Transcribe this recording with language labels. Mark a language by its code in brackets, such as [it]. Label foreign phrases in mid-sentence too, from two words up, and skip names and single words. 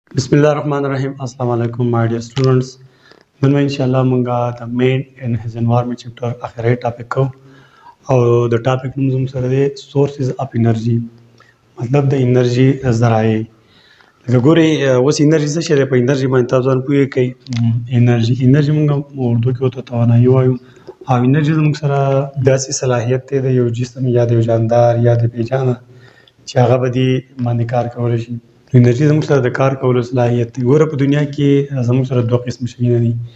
[ar] بسم الله الرحمن الرحيم. السلام عليكم, [en] my dear students. [ps] نن inshallah مونږه د [en] main and his environment chapter [ps] اخري ټاپک کو او د ټاپک نوم زموږ سره دی [en] sources of energy [ps] مطلب د انرژي ذرایع لکه ګوري اوس انرژي څه شی دی په انرژي باندې تاسو ځان پوهیږئ کوي انرژي مونږ اردو کې ورته توانایي وایو او انرژي زموږ سره داسې صلاحیت دی د یو جسم یا د یو جاندار یا د پیجانه چې هغه به دې باندې کار کولی شي انرژي زموږ سره د کار کولو صلاحیت دی ګوره په دنیا کې زموږ سره دوه قسم شیونه دي